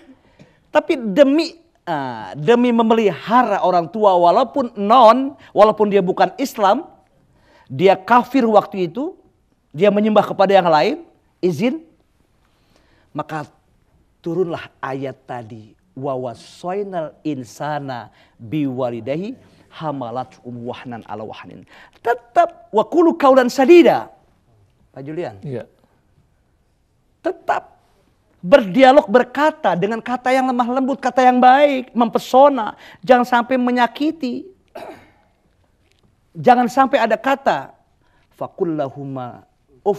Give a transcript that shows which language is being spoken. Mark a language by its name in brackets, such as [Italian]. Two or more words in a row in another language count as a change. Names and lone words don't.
[Indonesian] Tapi demi memelihara orang tua walaupun dia bukan Islam, dia kafir waktu itu, dia menyembah kepada yang lain, izin. Maka turunlah ayat tadi, [Arabic] ووصينا الإنسان بوالديه حملت وهنا على وهن. [Indonesian] Tetap [Arabic] وقولوا قولا سديدا. [Indonesian] Pak Julian. Iya. Tetap berdialog, berkata dengan kata yang lemah lembut, kata yang baik, mempesona, jangan sampai menyakiti. Jangan sampai ada kata [Arabic] فقل لهما أف.